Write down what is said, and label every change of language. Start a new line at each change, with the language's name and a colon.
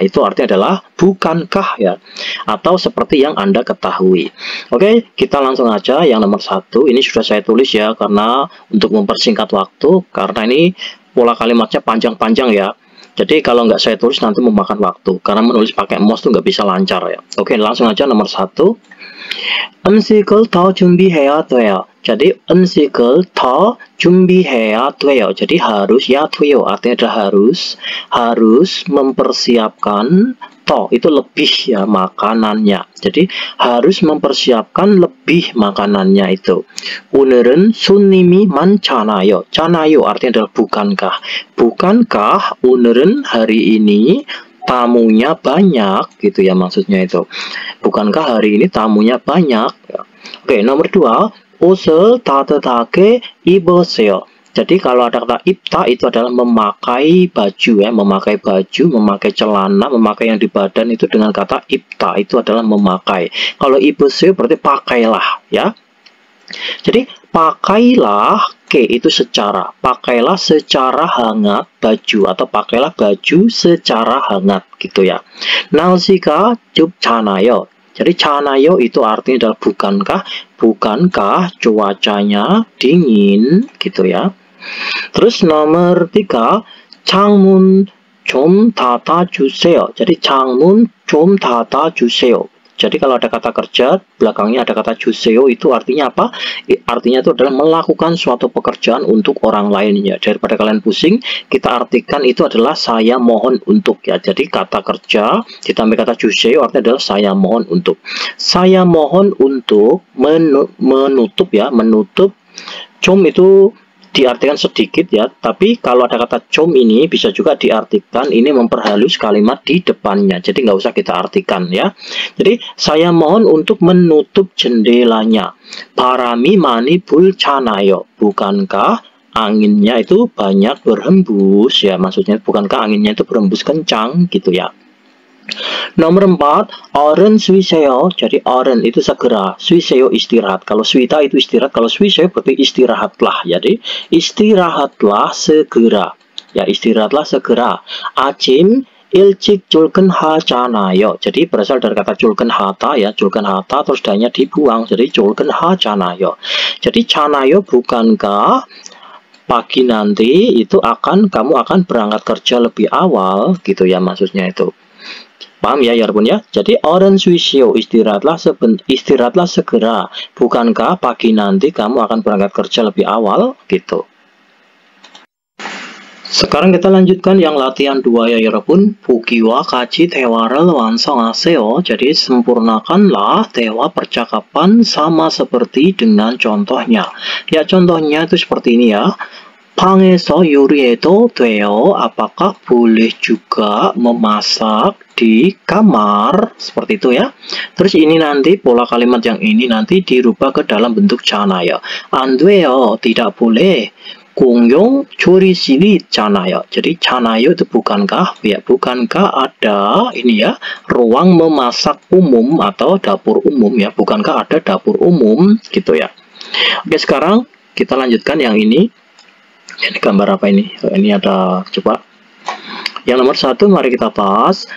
Indonesian: Itu artinya adalah bukankah ya, atau seperti yang Anda ketahui. Oke, kita langsung aja yang nomor 1. Ini sudah saya tulis ya, karena untuk mempersingkat waktu, karena ini pola kalimatnya panjang-panjang ya. Jadi kalau nggak saya tulis nanti memakan waktu, karena menulis pakai mouse tuh nggak bisa lancar ya. Oke, langsung aja nomor 1.
Korean: 음식을 더 준비해야 돼요.
Indonesian: jadi
Korean: 음식을 더 준비해야 돼요.
Indonesian: jadi harus ya 돼요 artinya adalah harus mempersiapkan itu lebih ya makanannya. jadi harus mempersiapkan lebih makanannya itu.
Korean: 오늘은 손님이 많잖아요.
Indonesian: 많아요 artinya adalah bukankah 오늘은 hari ini tamunya banyak gitu ya maksudnya itu. Bukankah hari ini tamunya banyak? Oke, nomor 2,
Korean: 옷을 따뜻하게 입으세요.
Indonesian: jadi kalau ada kata ibta itu adalah memakai baju ya, memakai baju, memakai celana, memakai yang di badan itu dengan kata ibta itu adalah memakai. Kalau ib으세요 berarti pakailah ya. Jadi pakailah itu secara, pakailah secara hangat baju, atau pakailah baju secara hangat gitu ya.
Korean: 날씨가 춥잖아요.
Indonesian: jadi canayo itu artinya adalah bukankah cuacanya dingin gitu ya. Terus nomor 3,
Korean: 창문 좀 닫아주세요.
Indonesian: jadi
Korean: 창문 좀 닫아주세요.
Indonesian: jadi kalau ada kata kerja, belakangnya ada kata juseo, itu artinya apa? Artinya itu adalah melakukan suatu pekerjaan untuk orang lainnya. Daripada kalian pusing, kita artikan itu adalah saya mohon untuk ya. Jadi kata kerja ditambah kata juseo artinya adalah saya mohon untuk. Saya mohon untuk menutup ya, menutup. Cum itu diartikan sedikit ya, tapi kalau ada kata com ini bisa juga diartikan ini memperhalus kalimat di depannya, jadi nggak usah kita artikan ya. Jadi saya mohon untuk menutup jendelanya.
Korean: 바람이 많이 불잖아요.
Indonesian: bukankah anginnya itu banyak berhembus ya, maksudnya bukankah anginnya itu berhembus kencang gitu ya. Nomor 4,
Korean: 얼른 쉬세요.
Indonesian: jadi 얼른 itu segera, 쉬세요 istirahat. Kalau 쉬다 itu istirahat, kalau 쉬세요 berarti istirahatlah. jadi istirahatlah segera. ya istirahatlah segera.
Korean: 아침 일찍 출근하잖아요.
Indonesian: jadi berasal dari kata 출근하다 ya, 출근하다 terus danya dibuang, jadi 출근하잖아요. jadi 잖아요 bukankah pagi nanti itu kamu akan berangkat kerja lebih awal gitu ya maksudnya itu. Paham ya Yorobun ya? Jadi
Korean: 얼른 쉬시오,
Indonesian: istirahatlah segera. Bukankah pagi nanti kamu akan berangkat kerja lebih awal gitu. Sekarang kita lanjutkan yang latihan 2 ya Yorobun.
Korean: 보기와 같이 대화를 완성하세요.
Indonesian: jadi sempurnakanlah 대화 percakapan sama seperti dengan contohnya. Ya contohnya itu seperti ini ya.
Korean: 방에서 요리해도 돼요.
Indonesian: apakah boleh juga memasak di kamar? Seperti itu ya. Terus ini nanti pola kalimat yang ini nanti dirubah ke dalam bentuk canayo.
Korean: 안 돼요,
Indonesian: tidak boleh.
Korean: 공용 조리실이 있잖아요.
Indonesian: jadi canayo itu bukankah ya, bukankah ada ini ya, ruang memasak umum atau dapur umum ya, bukankah ada dapur umum gitu ya. Oke, sekarang kita lanjutkan yang ini. Ini gambar apa ini? Ini ada, coba. yang nomor 1 mari kita bahas.